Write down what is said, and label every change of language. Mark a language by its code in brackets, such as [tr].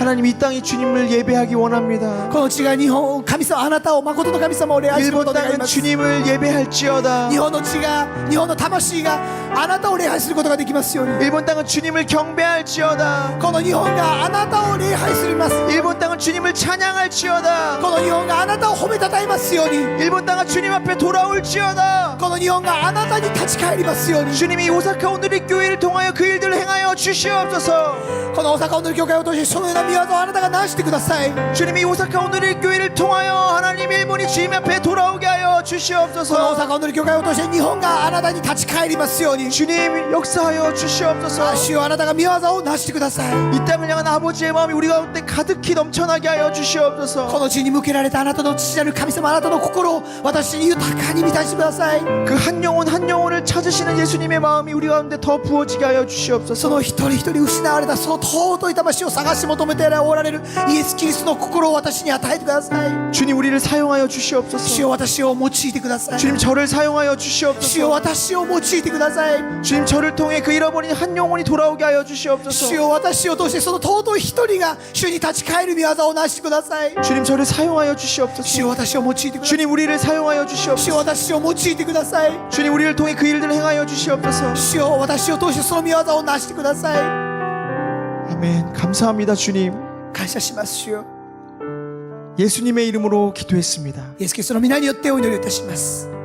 [ko] 하나님, 이 땅이 주님을 예배하기 원합니다. [ja] この時間日本神様あなたを誠の神様を礼拝するこ [ko] 일본 [ja] とを願い [ko] 땅은 [ja] ます。 [ko] 주님을 예배할지어다. [ja] 日本の地が日本の魂があなたを礼拝することができますように。 [ko] 일본 땅은 주님을 경배할지어다. [ja] この日本があなたを礼拝するます。 [ko] 일본 땅은 주님을 찬양할지어다. [ja] この日本があなたを褒めたたえますように。 [ko] 일본 땅은 주님 앞에 돌아올지어다. [ja] この日本があなたに立ち返りますように。 [ko] 주님이 오사카 오늘의 교회를 통하여 그 일들을 행하여 주시옵소서. [ja] この大阪の教会を通してそのような御業をあなたがなしてください。 [ko] 주님이 오사카 오늘의 교회를 통하여 하나님 일본이 주님 앞에 돌아오게 하여 [ja] この大 [ko] 주시옵소서. [ja] 阪の教会を通して日本があなたに立ち返りますように。 [ko] 주님 역사하여 주시옵소서. [ja] 主よあなたが御業をなしてください。 [ko] 이 땅을 향한 아버지의 마음이 우리 가운데 가득히 넘쳐나게 하여 [ja] こ [ko] 주시옵소서. [ja] の地に向けられたあなたの父なる神様、あなたの心を私に豊かに満たしてください。 [ko] 그 한 영혼 한 영혼을 찾으시는 예수님의 마음이 우리 가운데 더 부어지게 하여 [ja] そ [ko] 주시옵소서. [ja] の一人一人失われたその尊い魂を探し求めておられるイエス・キリストの心を私に与えてください。 [ko] 주님 우리를 사용하여 [ja] 主 [ko] 주시옵소서. [ja] よ私を用いてください。 [ko] 주님 저를 사용하여 [ja] 主よ [ko] 주시옵소서. [ja] 私を用いてください。 [ko] 주님 저를 통해 그 잃어버린 한 영혼이 돌아오게 하여 [ja] 主 [ko] 주시옵소서. [ja] よ私を通してその尊い一人が主に立ち返る御業をなしてください。 [ko] 주님 저를 사용하여 [ja] 主よ [ko] 주시옵소서. [ja] 私を用いてください。 [ko] 주님 우리를 사용하여 [ja] 主よ [ko] 주시옵소서. [ja] 私を用いてください。 [ko] 주님 우리를 통해 그 일들을 행하여 주시옵소서. [ja] 主よ私を通してその御業をなしてください。 [ko] 아멘. 감사합니다 주님. [ja] 感謝します。主よ [ko] 예수님의 이름으로 기도했습니다. [ja] イエス・キリストの皆によってお祈りいたします。